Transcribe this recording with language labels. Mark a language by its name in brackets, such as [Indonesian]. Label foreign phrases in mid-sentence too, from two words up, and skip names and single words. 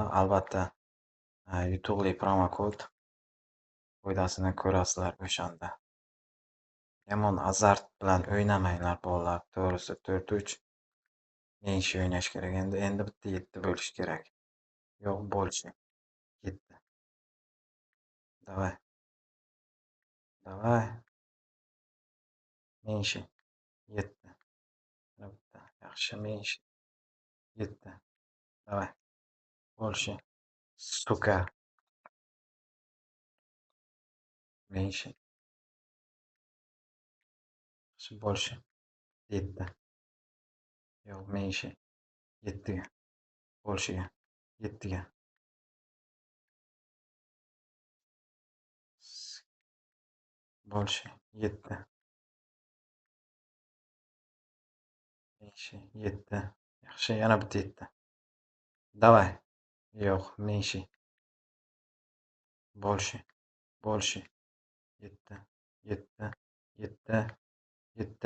[Uzbek] Albatta, yutuqli promokod foydasini ko'rasizlar o'shanda. Yomon azart bilan o'ynamanglar bolalar. To'g'risi 4-3 menshi o'ynash kerak. Endi bitta 7 bo'lishi kerak. Yo'q, [Russian] больше. 7. Давай. Давай. Menshi. 7. [Uzbek] Bitta. Yaxshi menshi. [Russian] 7. Давай. Больше. Сука. Меньше. Больше. 7. [Uzbek] Yo'q, menshi. 7ga. [Russian] Bo'lshiga. 7ga. Больше. 7. Menshi. 7. [Uzbek] Yaxshi, yana bitta 7. Давай. Yo'q, menshi. [Russian] Больше. Больше. 7. 7. 7. 7.